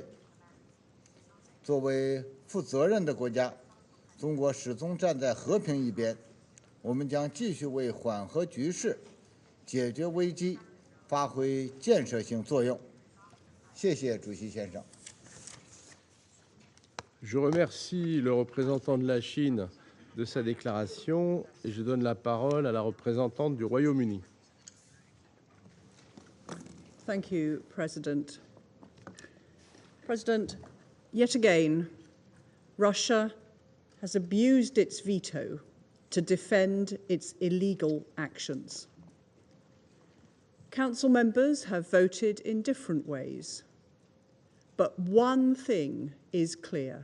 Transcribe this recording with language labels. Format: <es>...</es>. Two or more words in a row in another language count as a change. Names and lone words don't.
<zh>作为负责任的国家，中国始终站在和平一边，我们将继续为缓和局势、解决危机发挥建设性作用。谢谢主席先生。</zh> <fr>Je remercie le représentant de la Chine de sa déclaration et je donne la parole à la représentante du Royaume-Uni.</fr> <en>Thank you, President. President, yet again, Russia has abused its veto to defend its illegal actions. Council members have voted in different ways, but one thing is clear.</en>